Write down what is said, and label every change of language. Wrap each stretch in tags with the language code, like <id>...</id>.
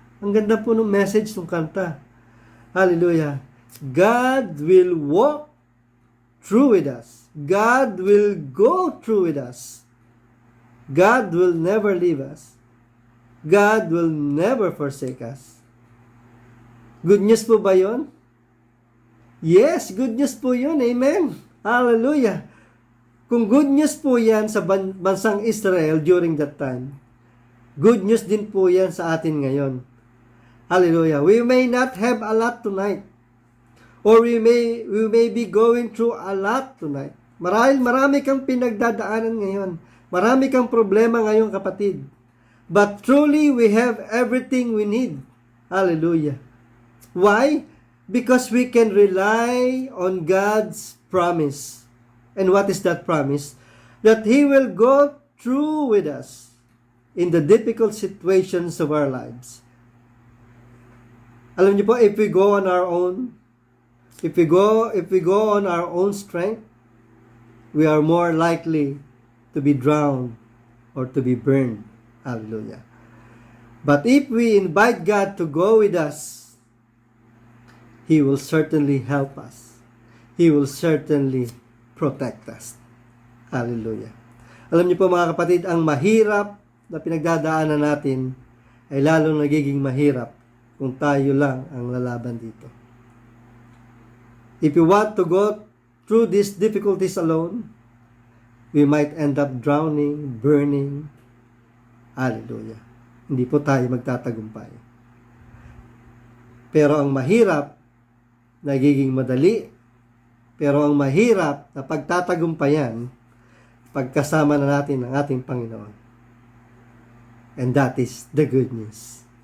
<tl>Ang ganda po ng message ng kanta. Hallelujah.</tl> <en>God will walk through with us. God will go through with us. God will never leave us. God will never forsake us.</en> <tl>Good news po ba yun? Yes, good news po yun. Amen. Hallelujah. Kung good news po yan sa bansang Israel</tl> <en>during that time,</en> <tl>good news din po yan sa atin ngayon. Hallelujah.</tl> <en>We may not have a lot tonight. Or we may be going through a lot tonight.</en> <tl>Marami kang pinagdadaanan ngayon. Marami kang problema ngayon, kapatid.</tl> <en>But truly, we have everything we need. Hallelujah. Why? Because we can rely on God's promise. And what is that promise? That He will go through with us in the difficult situations of our lives.</en> <tl>Alam niyo po,</tl> <en>if we go on our own, if we go on our own strength, we are more likely to be drowned or to be burned. Hallelujah. But if we invite God to go with us, He will certainly help us. He will certainly protect us. Hallelujah.</en> <tl>Alam niyo po mga kapatid, ang mahirap na pinagdadaanan natin ay lalong nagiging mahirap kung tayo lang ang lalaban dito.</tl> <en>If you want to go through these difficulties alone, we might end up drowning, burning.</en> <tl>Hallelujah. Hindi po tayo magtatagumpay. Pero ang mahirap, nagiging madali. Pero ang mahirap na pagtatagumpayan, pagkasama na natin ang ating Panginoon.</tl> <en>And that is the good news.</en>